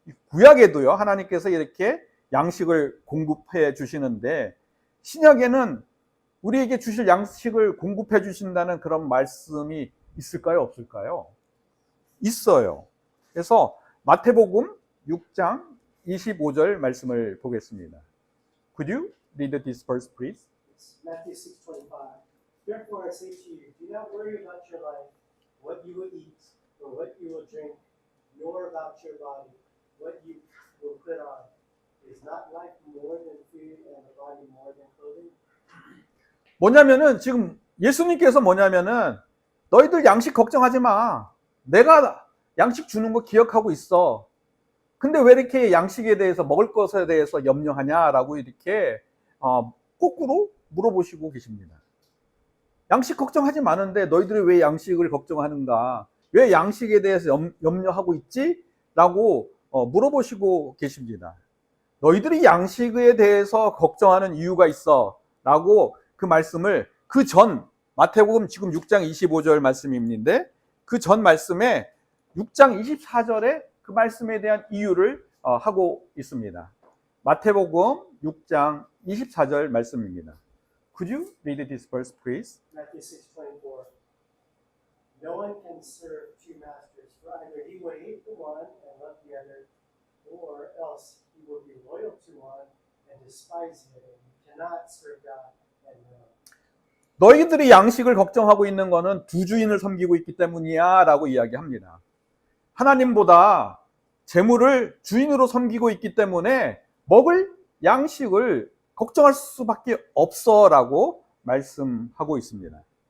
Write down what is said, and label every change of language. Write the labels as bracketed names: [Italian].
[Korean] 구약에도요, 하나님께서 이렇게 양식을 공급해 주시는데 신약에는 우리에게 주실 양식을 공급해 주신다는 그런 말씀이 있을까요, 없을까요? 있어요. 그래서 마태복음 6장 25절 말씀을 보겠습니다. [English] Could you read this verse, please? Matthew 6:25. Therefore I say to you, do not worry about your life, what you will eat or what you will drink, nor about your body, what you will put on. Is not life more than food and the body more than clothing? [Korean] 뭐냐면은 지금 예수님께서 뭐냐면은 너희들 양식 걱정하지 마. 내가 양식 주는 거 기억하고 있어. 근데 왜 이렇게 양식에 대해서, 먹을 것에 대해서 염려하냐라고 이렇게 거꾸로 물어보시고 계십니다. 양식 걱정하지 마는데 너희들이 왜 양식을 걱정하는가? 왜 양식에 대해서 염려하고 있지? 라고 물어보시고 계십니다. 너희들이 양식에 대해서 걱정하는 이유가 있어 라고 그 말씀을 그 전 마태복음 지금 6장 25절 말씀인데 그 전 말씀에 6장 24절에 그 말씀에 대한 이유를 하고 있습니다. 마태복음 6장 24절 말씀입니다. [English] Could you read this verse, please? Matthew 6:24. No one can serve two masters, for either he will hate the one and love the other, or else he will be loyal to one and despise the other. You cannot serve God and mammon. [Korean] 너희들이 양식을 걱정하고 있는 것은 두 주인을 섬기고 있기 때문이야 라고 이야기합니다. 하나님보다 재물을 주인으로 섬기고 있기 때문에 먹을 양식을 걱정할 수밖에 없어 라고 말씀하고 있습니다.